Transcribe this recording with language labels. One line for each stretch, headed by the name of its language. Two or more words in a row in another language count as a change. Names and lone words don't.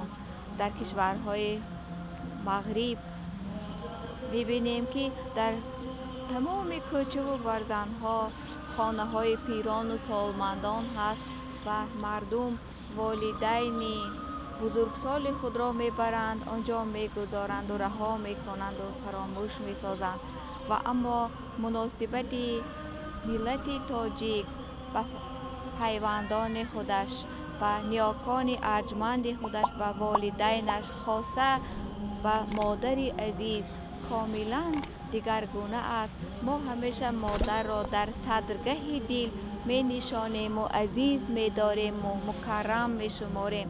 Tajik: дар кишварҳои мағриб мебинем ки дар тамоми кӯчаву барзанҳо хонаҳои пирону солмандон ҳаст ва мардум волидайни бузургсоли худро мебаранд, онҷо мегузоранду раҳо мекунанду фаромӯш месозанд. ва аммо муносибати миллати тоҷик ба пайвандони худаш ва ниёкони арҷманди худаш ва волидайнаш, хоса ва модари азиз комилан дигаргуна аст. мо ҳамеша модарро дар садргоҳи дил менишонем ва азиз медорем ва мукаррам мешуморем.